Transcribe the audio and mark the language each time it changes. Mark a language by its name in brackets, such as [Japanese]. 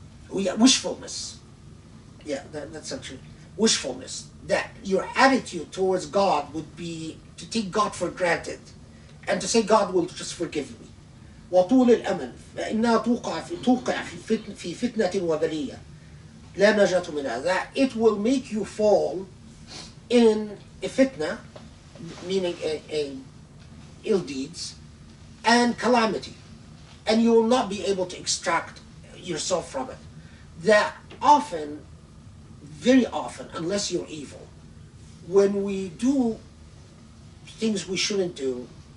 [English] Wishfulness. Yeah, that's actually wishfulness. That your attitude towards God would be to take God for granted and to say God will just forgive me. [Arabic] وطول الأمل فإنها توقع في فتنة وبلية لا نجاة منها. [English] That it will make you fall in a fitna, meaning a ill deeds, and calamity, and you will not be able to extract yourself from it. That often, very often, unless you're evil, when we do things we shouldn't do,